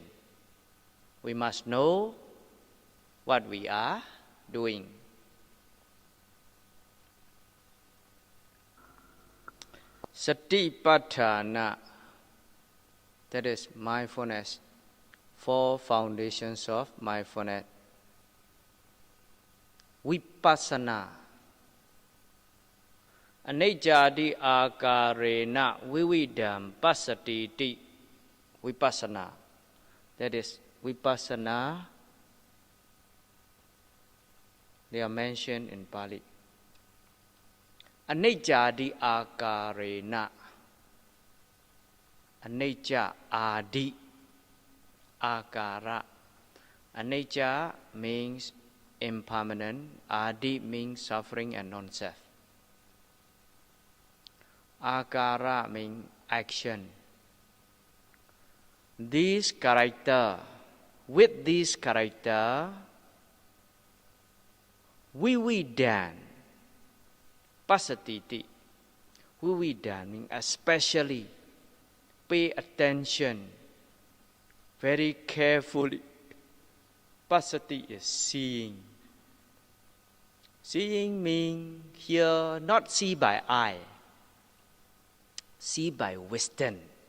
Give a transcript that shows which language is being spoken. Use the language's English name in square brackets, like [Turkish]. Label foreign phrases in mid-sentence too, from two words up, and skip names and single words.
[English] We must know what we are doing. Satipatthana, that is mindfulness, 4 foundations of mindfulness. [Pali] Vipassanā, Anicca akarena vividam passatiti. [English] Vipassanā, that is Vipassanā, they are mentioned in Pali. [Pali] Anicca akarena, anicca adi akara. [English] Anicca means impermanent, adi means suffering and non-self. Akara means action. This character, with this character, [Pali] vividam passatiti. [English] Vividam means especially pay attention very carefully. Passati is seeing. Seeing means here not see by eye, see by wisdom.